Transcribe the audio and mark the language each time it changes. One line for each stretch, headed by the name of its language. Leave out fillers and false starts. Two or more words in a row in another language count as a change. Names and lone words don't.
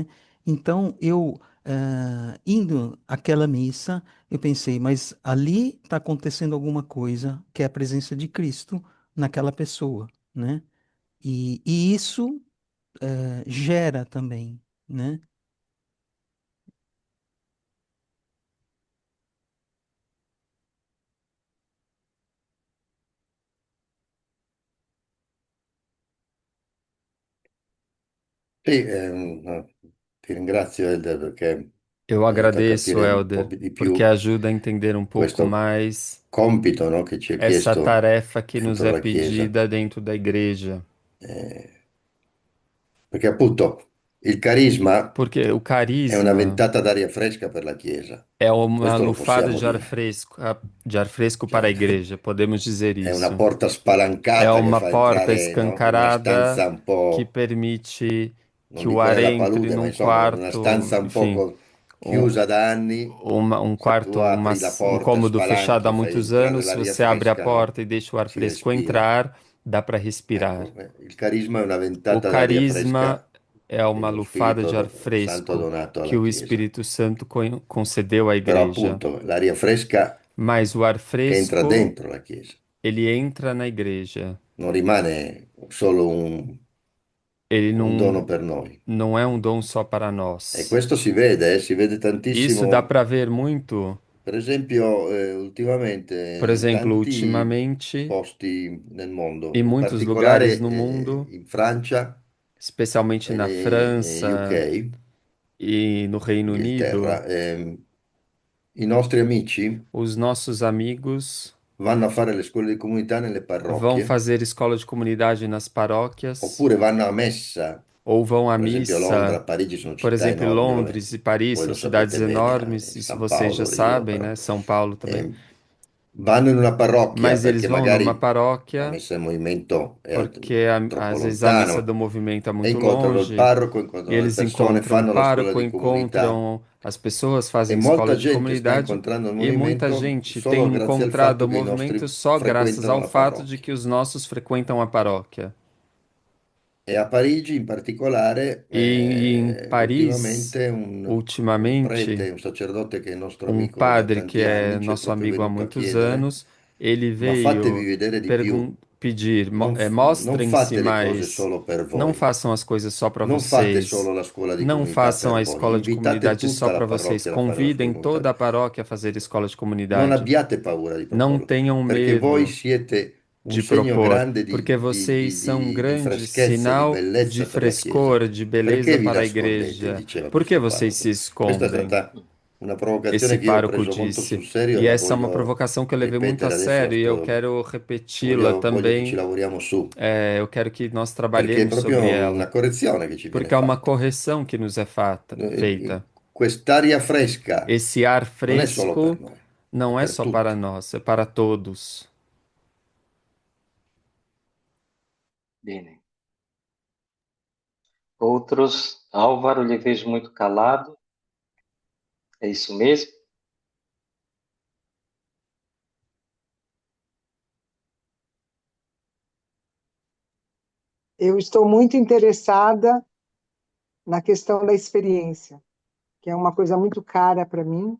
Portuguese: Então indo àquela missa, eu pensei, mas ali está acontecendo alguma coisa que é a presença de Cristo naquela pessoa, né? E isso gera também, né?
Italian: Sì, ti ringrazio Elder perché
Portuguese: Eu
Italian: mi aiuta a
Portuguese: agradeço,
Italian: capire un po'
Portuguese: Elder,
Italian: di
Portuguese: porque
Italian: più
Portuguese: ajuda a entender um pouco
Italian: questo
Portuguese: mais
Italian: compito, no, che ci è
Portuguese: essa
Italian: chiesto
Portuguese: tarefa que nos
Italian: dentro
Portuguese: é
Italian: la Chiesa.
Portuguese: pedida dentro da igreja.
Italian: Eh, Perché appunto il carisma
Portuguese: Porque o
Italian: è una
Portuguese: carisma
Italian: ventata d'aria fresca per la Chiesa,
Portuguese: é uma
Italian: questo lo
Portuguese: lufada
Italian: possiamo dire.
Portuguese: de ar fresco para a
Italian: Cioè,
Portuguese: igreja, podemos dizer
Italian: è una
Portuguese: isso.
Italian: porta
Portuguese: É
Italian: spalancata che
Portuguese: uma
Italian: fa
Portuguese: porta
Italian: entrare, no, in una
Portuguese: escancarada
Italian: stanza un
Portuguese: que
Italian: po',
Portuguese: permite
Italian: non
Portuguese: que o
Italian: dico
Portuguese: ar
Italian: nella
Portuguese: entre
Italian: palude, ma
Portuguese: num
Italian: insomma, in una
Portuguese: quarto,
Italian: stanza un
Portuguese: enfim,
Italian: poco
Portuguese: um,
Italian: chiusa da anni,
Portuguese: um
Italian: se tu
Portuguese: quarto,
Italian: apri la
Portuguese: um
Italian: porta,
Portuguese: cômodo fechado há
Italian: spalanchi, fai
Portuguese: muitos
Italian: entrare
Portuguese: anos. Se
Italian: l'aria
Portuguese: você abre a
Italian: fresca, no?
Portuguese: porta e deixa o ar
Italian: Si
Portuguese: fresco
Italian: respira.
Portuguese: entrar, dá para respirar.
Italian: Ecco, il carisma è una
Portuguese: O
Italian: ventata d'aria
Portuguese: carisma
Italian: fresca
Portuguese: é
Italian: che
Portuguese: uma
Italian: lo
Portuguese: lufada
Italian: Spirito
Portuguese: de ar
Italian: Santo ha
Portuguese: fresco
Italian: donato
Portuguese: que
Italian: alla
Portuguese: o
Italian: Chiesa.
Portuguese: Espírito Santo concedeu à
Italian: Però
Portuguese: igreja.
Italian: appunto l'aria fresca
Portuguese: Mas o ar
Italian: entra
Portuguese: fresco,
Italian: dentro la Chiesa,
Portuguese: ele entra na igreja.
Italian: non rimane solo
Portuguese: Ele
Italian: un dono per noi.
Portuguese: não é um dom só para
Italian: E
Portuguese: nós.
Italian: questo si vede
Portuguese: Isso dá
Italian: tantissimo.
Portuguese: para ver muito,
Italian: Per esempio, ultimamente
Portuguese: por
Italian: in
Portuguese: exemplo,
Italian: tanti
Portuguese: ultimamente,
Italian: posti nel mondo,
Portuguese: em
Italian: in
Portuguese: muitos lugares
Italian: particolare
Portuguese: no mundo,
Italian: in Francia
Portuguese: especialmente na
Italian: e
Portuguese: França
Italian: UK,
Portuguese: e no Reino Unido,
Italian: Inghilterra, i nostri amici
Portuguese: os nossos amigos
Italian: vanno a fare le scuole di comunità nelle
Portuguese: vão
Italian: parrocchie
Portuguese: fazer escola de comunidade nas paróquias
Italian: oppure vanno a messa.
Portuguese: ou vão à
Italian: Per esempio, Londra,
Portuguese: missa.
Italian: Parigi sono
Portuguese: Por
Italian: città
Portuguese: exemplo,
Italian: enormi dove
Portuguese: Londres e Paris
Italian: voi
Portuguese: são
Italian: lo
Portuguese: cidades
Italian: sapete bene,
Portuguese: enormes, isso
Italian: San
Portuguese: vocês já
Italian: Paolo, Rio,
Portuguese: sabem,
Italian: però
Portuguese: né? São Paulo também.
Italian: eh, vanno in una parrocchia
Portuguese: Mas eles
Italian: perché
Portuguese: vão numa
Italian: magari la
Portuguese: paróquia
Italian: messa in movimento è
Portuguese: porque
Italian: troppo
Portuguese: às vezes a missa
Italian: lontano
Portuguese: do movimento é
Italian: e
Portuguese: muito
Italian: incontrano il
Portuguese: longe,
Italian: parroco,
Portuguese: e
Italian: incontrano le
Portuguese: eles
Italian: persone,
Portuguese: encontram o
Italian: fanno la scuola
Portuguese: pároco,
Italian: di comunità
Portuguese: encontram as pessoas,
Italian: e
Portuguese: fazem escola
Italian: molta
Portuguese: de
Italian: gente sta
Portuguese: comunidade,
Italian: incontrando il
Portuguese: e muita
Italian: movimento
Portuguese: gente
Italian: solo
Portuguese: tem
Italian: grazie al
Portuguese: encontrado
Italian: fatto
Portuguese: o
Italian: che i
Portuguese: movimento
Italian: nostri
Portuguese: só graças
Italian: frequentano
Portuguese: ao
Italian: la
Portuguese: fato de
Italian: parrocchia.
Portuguese: que os nossos frequentam a paróquia.
Italian: E a Parigi in particolare,
Portuguese: E em Paris,
Italian: ultimamente un
Portuguese: ultimamente,
Italian: prete, un sacerdote che è nostro
Portuguese: um
Italian: amico da
Portuguese: padre que
Italian: tanti
Portuguese: é
Italian: anni, ci è
Portuguese: nosso
Italian: proprio
Portuguese: amigo há
Italian: venuto a
Portuguese: muitos
Italian: chiedere,
Portuguese: anos, ele
Italian: ma fatevi
Portuguese: veio
Italian: vedere di più,
Portuguese: pedir,
Italian: non
Portuguese: mostrem-se
Italian: fate le cose
Portuguese: mais,
Italian: solo per
Portuguese: não
Italian: voi,
Portuguese: façam as coisas só para
Italian: non fate
Portuguese: vocês,
Italian: solo la scuola di
Portuguese: não
Italian: comunità
Portuguese: façam
Italian: per
Portuguese: a
Italian: voi,
Portuguese: escola de
Italian: invitate
Portuguese: comunidade só
Italian: tutta la
Portuguese: para vocês,
Italian: parrocchia a fare la scuola
Portuguese: convidem
Italian: di comunità.
Portuguese: toda a paróquia a fazer escola de
Italian: Non
Portuguese: comunidade.
Italian: abbiate paura di
Portuguese: Não
Italian: proporlo,
Portuguese: tenham
Italian: perché voi
Portuguese: medo,
Italian: siete un
Portuguese: de
Italian: segno
Portuguese: propor,
Italian: grande
Portuguese: porque vocês são um
Italian: di
Portuguese: grande
Italian: freschezza, di
Portuguese: sinal de
Italian: bellezza per la Chiesa.
Portuguese: frescor, de
Italian: Perché
Portuguese: beleza
Italian: vi
Portuguese: para a
Italian: nascondete?
Portuguese: igreja.
Italian: Diceva
Portuguese: Por que
Italian: questo
Portuguese: vocês se
Italian: parroco. Questa è
Portuguese: escondem?
Italian: stata una provocazione
Portuguese: Esse
Italian: che io ho
Portuguese: pároco
Italian: preso molto
Portuguese: disse.
Italian: sul serio e
Portuguese: E
Italian: la
Portuguese: essa é uma
Italian: voglio
Portuguese: provocação que eu levei muito a
Italian: ripetere adesso,
Portuguese: sério e eu quero repeti-la
Italian: voglio che ci
Portuguese: também.
Italian: lavoriamo su,
Portuguese: Eu quero que nós
Italian: perché è
Portuguese: trabalhemos sobre
Italian: proprio una
Portuguese: ela,
Italian: correzione che ci viene
Portuguese: porque é uma
Italian: fatta.
Portuguese: correção que nos é feita.
Italian: Quest'aria fresca
Portuguese: Esse ar
Italian: non è solo per
Portuguese: fresco
Italian: noi, è
Portuguese: não é
Italian: per
Portuguese: só para
Italian: tutti.
Portuguese: nós, é para todos.
Italian: Bene.
Portuguese: Outros, Álvaro, lhe vejo muito calado. É isso mesmo? Eu estou muito interessada na questão da experiência, que é uma coisa muito cara para mim.